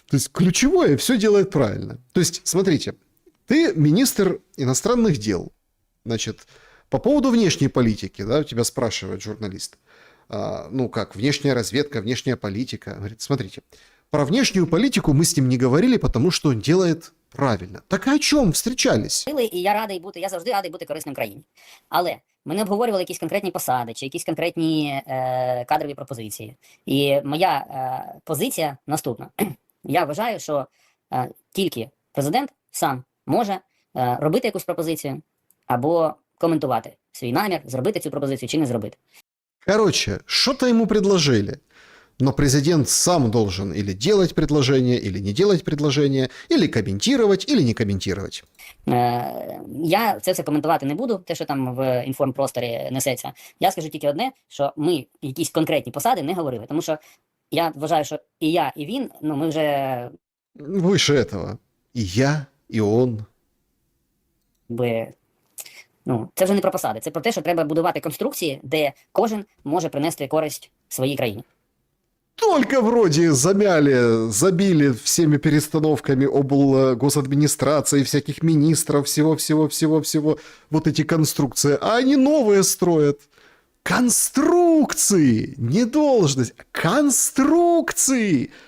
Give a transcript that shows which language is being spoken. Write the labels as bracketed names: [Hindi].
[Russian] То есть ключевое все делает правильно. То есть, смотрите, ты министр иностранных дел. Значит, по поводу внешней политики, да, у тебя спрашивает журналист. Ну как, внешняя разведка, внешняя политика. Говорит, смотрите, про внешнюю политику мы с ним не говорили, потому что он делает правильно. Так о чем встречались? [Ukrainian] І я завжди радий бути корисним країні. Але ми не обговорювали якісь конкретні посади чи якісь конкретні кадрові пропозиції. І моя позиція наступна. Я вважаю, що тільки президент сам може робити якусь пропозицію або коментувати свій намір, зробити цю пропозицію чи не зробити. Короче, что-то ему предложили. Но президент сам должен или делать предложение, или не делать предложение, или комментировать, или не комментировать. Я це все коментувати не буду, те, що там в інформпросторі несеться. Я скажу тільки одне, що ми якісь конкретні посади не говорили. Тому що я вважаю, що і я, і він, ну ми вже... [Russian] Выше этого. И я, и он. [Ukrainian] Ну, це вже не про посади, це про те, що треба будувати конструкції, де кожен може принести користь своїй країні. [Russian] Только вроде замяли, забили всеми перестановками облгосадминистрации, всяких министров, всего, вот эти конструкции. А они новые строят. Конструкции! Не должность. Конструкции!